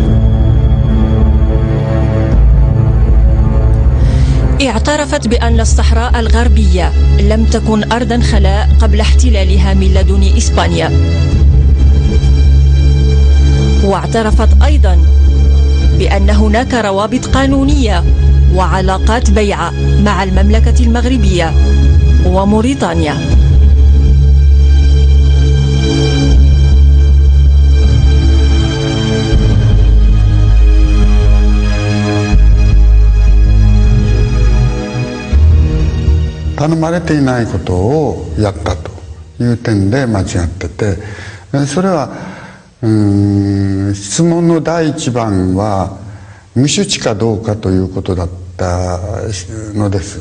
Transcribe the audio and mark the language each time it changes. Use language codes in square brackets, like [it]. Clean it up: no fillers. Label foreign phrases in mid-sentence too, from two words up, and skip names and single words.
[ar] اعترفت بأن الصحراء الغربية لم تكن أرضا خلاء قبل احتلالها من لدن إسبانيا. واعترفت أيضا بأن هناك روابط قانونية وعلاقات بيعة مع المملكة المغربية وموريتانيا. [ja] 頼まれていないことをやったという点で間違ってて、それは質問の第一番は無手地かどうかということだったのです。